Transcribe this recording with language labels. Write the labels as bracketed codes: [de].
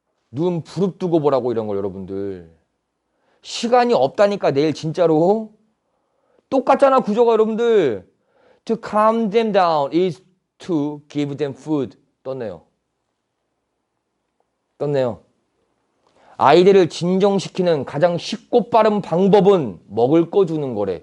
[ko] 눈 부릅뜨고 보라고 이런 걸 여러분들. 시간이 없다니까 내일 진짜로. 똑같잖아 구조가 여러분들. [en] To calm them down is to give them food. [ko] 떴네요. 아이들을 진정시키는 가장 쉽고 빠른 방법은 먹을 거 주는 거래.